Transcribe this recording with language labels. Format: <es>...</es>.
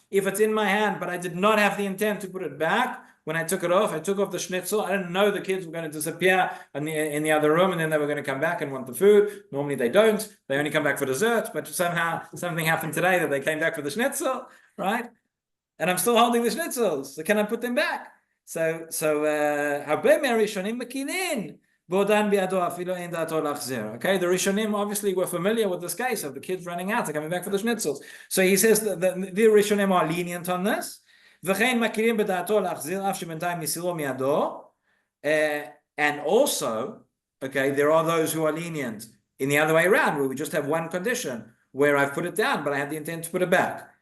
<en>If it's in my hand, but I did not have the intent to put it back, when I took it off, I took off the schnitzel. I didn't know the kids were going to disappear in the other room, and then they were going to come back and want the food. Normally they don't. They only come back for dessert, but somehow something happened today that they came back for the schnitzel, right? And I'm still holding the schnitzels, so can I put them back?</en> <he>So הרבה מהראשונים מקילין, בעודן בידו אפילו אין דעתו להחזיר.</he> <en>Okay, the Rishonim obviously were familiar with this case of the kids running out, they're coming back for the schnitzels. So he says that the Rishonim are lenient on this.</en> <he>וכן מכירים בדעתו להחזיר, אף שבינתיים מסירו מידו.</he> <en>And also, okay, there are those who are lenient in the other way around, where we just have one condition, where I've put it down, but I had the intent to put it back.</en>